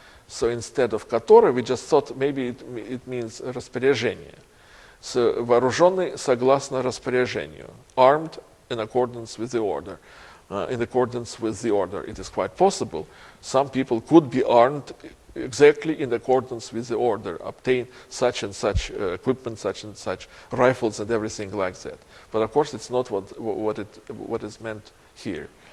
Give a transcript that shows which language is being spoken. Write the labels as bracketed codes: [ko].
[en] So instead of который, we just thought maybe it means распоряжение. [ru] Вооруженный согласно распоряжению. [en] Armed in accordance with the order. In accordance with the order. It is quite possible. Some people could be armed exactly in accordance with the order, obtain such and such equipment, such and such rifles and everything like that. But of course it's not what is meant here.